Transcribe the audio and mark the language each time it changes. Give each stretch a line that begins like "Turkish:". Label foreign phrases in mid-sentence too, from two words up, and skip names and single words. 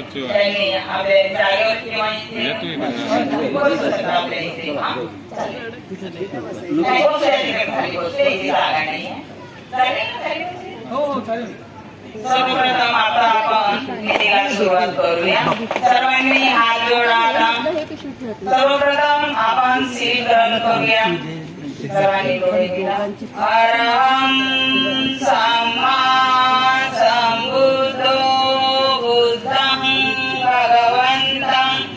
Marathi: त्यांनी आपल्या जागेवरची माहिती आपल्या इथे जागा नाही. सर्वप्रथम आता आपण विधीला सुरुवात करूया. सर्वांनी हात जोडा. सर्वप्रथम आपण सील ग्रहण करूया. सर्वांनी डोळे मिटा.
Pali: अरहं सम्मा सम्बुद्धो बुद्धं भगवन्तं